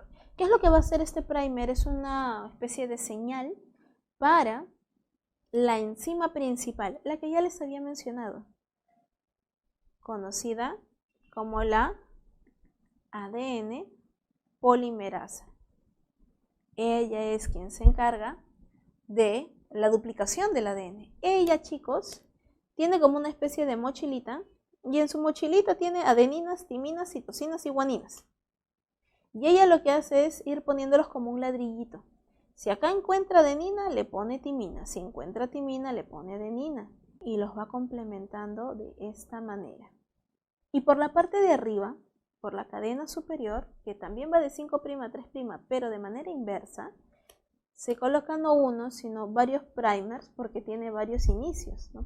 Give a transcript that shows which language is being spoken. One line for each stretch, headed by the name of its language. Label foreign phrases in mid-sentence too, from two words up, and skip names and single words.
Spanish: ¿Qué es lo que va a hacer este primer? Es una especie de señal para la enzima principal, la que ya les había mencionado, conocida como la ADN polimerasa. Ella es quien se encarga de la duplicación del ADN. Ella, chicos, tiene como una especie de mochilita, y en su mochilita tiene adeninas, timinas, citosinas y guaninas. Y ella lo que hace es ir poniéndolos como un ladrillito. Si acá encuentra adenina, le pone timina. Si encuentra timina, le pone adenina. Y los va complementando de esta manera. Y por la parte de arriba, por la cadena superior, que también va de 5' a 3', pero de manera inversa, se colocan no uno, sino varios primers, porque tiene varios inicios, ¿no?